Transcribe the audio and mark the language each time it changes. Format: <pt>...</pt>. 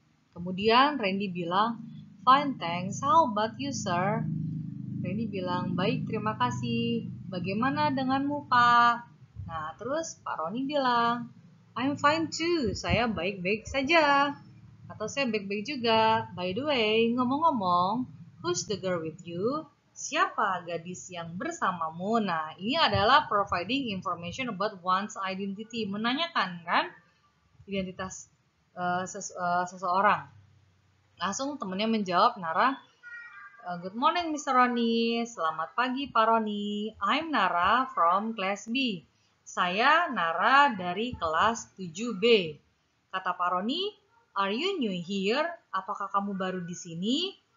<id>Kemudian Randy bilang,</id> <en>fine thanks, how about you sir?</en> <id>Randy bilang, baik terima kasih, bagaimana denganmu Pak? Nah terus Pak Roni bilang,</id> <en>I'm fine too,</en> <id>saya baik-baik saja. Atau saya baik-baik juga.</id> <en>By the way,</en> <id>ngomong-ngomong,</id> <en>who's the girl with you?</en> <id>Siapa gadis yang bersamamu? Nah, ini adalah</id> <en>providing information about one's identity.</en> <id>Menanyakan kan identitas seseorang. Langsung temennya menjawab, Nara,</id> <en>good morning Mr. Roni.</en> <id>Selamat pagi Pak Roni.</id> <en>I'm Nara from class B.</en> <id>Saya Nara dari kelas 7B. Kata Pak Roni,</id> <en>are you new here?</en> <id>Apakah kamu baru di sini?</id>